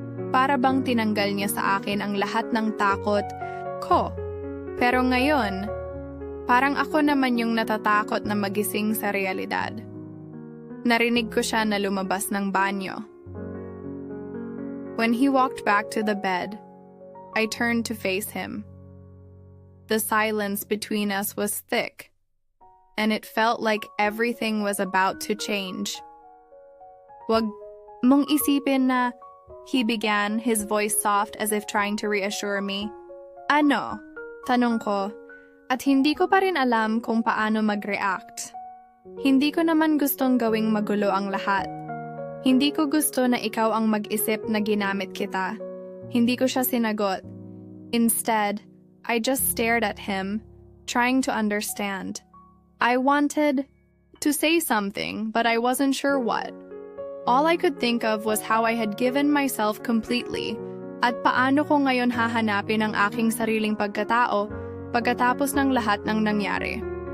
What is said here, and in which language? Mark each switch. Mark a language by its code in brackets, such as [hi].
[tl] Para bang tinanggal niya sa akin ang lahat ng takot ko. Pero ngayon, parang ako naman yung natatakot na magising sa realidad. Narinig ko siya na lumabas ng banyo. [en] When he walked back to the bed, I turned to face him. The silence between us was thick, and it felt like everything was about to change. [tl] Wag mong isipin na, [en] he began, his voice soft as if trying to reassure me. [tl] Ano? Tanong ko, at hindi ko pa rin alam kung paano mag-react. Hindi ko naman gustong gawing magulo ang lahat. Hindi ko gusto na ikaw ang mag-isip na ginamit kita. Hindi ko siya sinagot. [en] Instead, I just stared at him, trying to understand. I wanted to say something, but I wasn't sure what. All I could think of was how I had given myself completely, [tl] at paano ko ngayon hahanapin ang aking sariling pagkatao pagkatapos ng lahat ng nangyari.